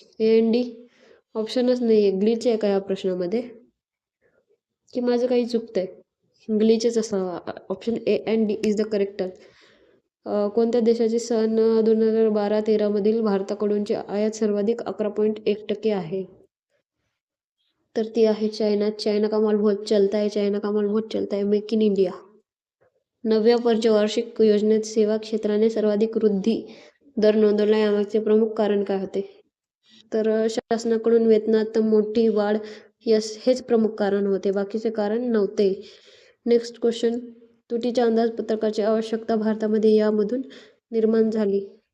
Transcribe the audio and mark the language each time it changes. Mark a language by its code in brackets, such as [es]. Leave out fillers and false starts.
[mr] A and D ऑप्शनच नाही आहे. Glitch आहे का या प्रश्नामध्ये की माझं काही चुकतंय? ग्लिचच असावा. [en] Option A and D is the correct. [mr] कोणत्या देशाची सन 2012-13 मधील भारताकडूनची आयात सर्वाधिक 11.1% आहे? तर ती आहे चायना. [hi] चायना का माल बहुत चलता है, चायना का माल बहुत चलता है, मेक इन इंडिया. [mr] 9व्या पंचवार्षिक योजनेत सेवा क्षेत्राने सर्वाधिक वृद्धी दर नोंदवला, यामागचे प्रमुख कारण काय होते? तर शासनाकडून वेतनात मोठी वाढ, यस, हेच प्रमुख कारण होते, बाकीचे कारण नव्हते. [en] next question, [mr] तुटीच्या अंदाजपत्रकाची आवश्यकता भारतामध्ये यामधून निर्माण झाली.